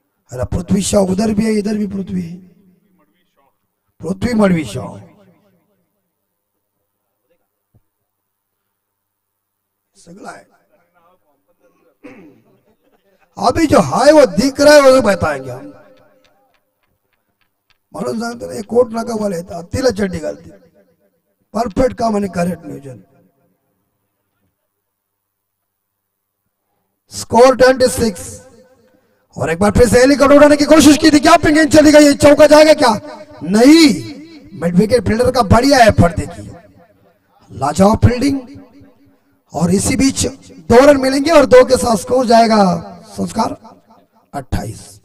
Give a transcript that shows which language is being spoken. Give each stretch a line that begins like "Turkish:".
Hindi: अरे पृथ्वी शॉ उधर भी है, इधर भी पृथ्वी है। पृथ्वी मड़वी शॉ सगला है। अभी जो है वो दिख रहा है वो बताएंगे हम।
Marathi: म्हणून सांगतो ना, कोट नाका वाले तिला चड्डी घालते। परफेक्ट काम आणि करेक्ट नियोजन।
Hindi: स्कोर 26 और एक बार फिर से हेलीकॉप्टर उड़ाने की कोशिश की थी। क्या पिंग चली गई, चौका जाएगा क्या? नहीं, मिड विकेट फील्डर का बढ़िया एफर्ट देखिए, लाजवाब फील्डिंग। और इसी बीच 2 रन मिलेंगे और 2 के साथ स्कोर जाएगा संस्कार 28।